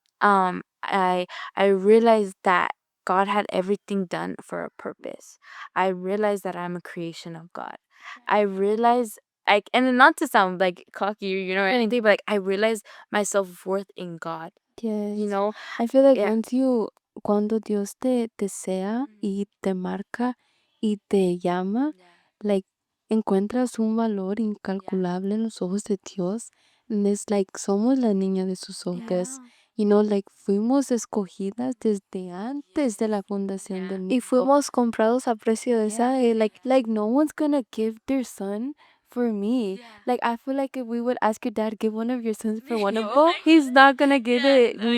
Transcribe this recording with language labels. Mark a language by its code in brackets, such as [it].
[en] I realized that God had everything done for a purpose. I realized that I'm a creation of God. I realized like, and not to sound like cocky, or anything, but like I realized my self-worth in God, you Yes. know? I feel like Yeah. [es] cuando Dios te sea y te marca y te llama, like, encuentras un valor incalculable en los ojos de Dios. [en] And it's like, [es] somos la niña de sus ojos. [en] Yeah. [es] Like, fuimos escogidas desde antes de la fundación del mundo. fuimos comprados a precio de sangre, [en] Like no one's gonna give their son for me. Like I feel like if we would ask your dad, give one of your sons for one of us, he's not gonna give it.